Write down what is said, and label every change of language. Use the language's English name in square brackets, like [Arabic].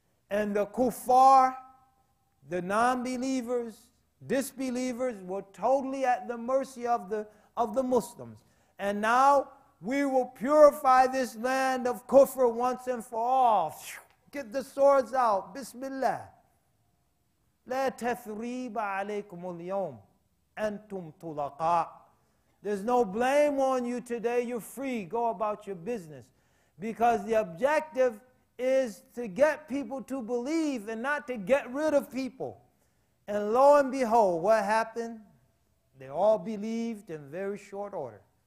[English] And the kuffar, the non-believers, disbelievers were totally at the mercy of the Muslims. And now we will purify this land of kufr once and for all. Get the swords out. Bismillah. [Arabic] لا تثريب عليكم اليوم أنتم طلقاء. [English] There's no blame on you today. You're free. Go about your business. Because the objective is to get people to believe and not to get rid of people. And lo and behold, what happened? They all believed in very short order.